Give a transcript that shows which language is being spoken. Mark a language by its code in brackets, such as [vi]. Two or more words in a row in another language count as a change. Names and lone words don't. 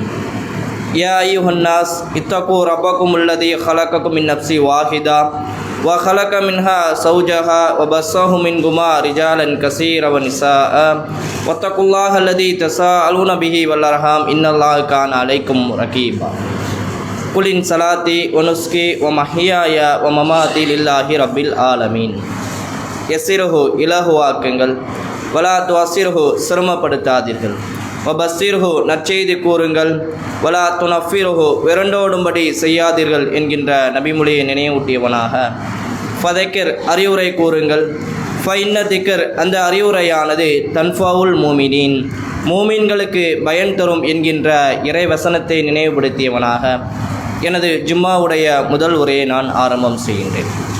[ar] يا أيها الناس اتقوا ربكم الذي خلقكم من نفس واحدة وخلق منها زوجها وبث منهما رجالا كثيرا ونساء واتقوا الله الذي تساءلون به والأرحام إن الله كان عليكم رقيبا قل إن صلاتي ونسكي ومحياي ومماتي لله رب العالمين யசிரஹு இலகுவாக்குங்கள் ولا تعسروا [ta] சிரமப்படுத்தாதீர்கள் வபசிரஹு நற்செய்தி கூறுங்கள் [ar] ولا تنفروا [ta] விரண்டோடும்படி செய்யாதீர்கள் என்கின்ற நபிமொழியை நினைவூட்டியவனாக ஃபதக்கிர் அறிவுரை கூறுங்கள் [ar] فإن الذكرى [ta] அந்த அறிவுரையானது [ar] تنفع المؤمنين [ta] மூமின்களுக்கு பயன் தரும் என்கின்ற இறைவசனத்தை நினைவுபடுத்தியவனாக எனது ஜும்மாவுடைய முதல் உரையை நான் ஆரம்பம் செய்கின்றேன்.